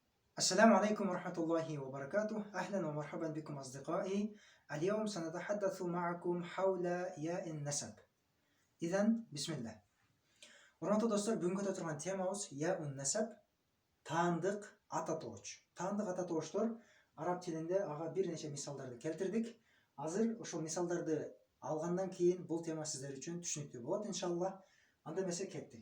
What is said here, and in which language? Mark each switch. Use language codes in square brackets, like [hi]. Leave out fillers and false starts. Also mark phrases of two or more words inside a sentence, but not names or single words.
[ar] السلام عليكم ورحمة الله وبركاته. أهلا ومرحبا بكم أصدقائي. اليوم سنتحدث معكم حول ياء النسب. إذن بسم الله. [ky] Урматтуу достор, бүгүнкү турган темабыз [ar] ياء النسب, [ky] таандык ата тоож. Таандык ата тооштор араб тилинде ага бир нече мисалдарды келтирдик. Азыр ошол мисалдарды алгандан кийин бул тема сиздер үчүн түшүнүктүү болот иншалла. Анда эмесе кеттик.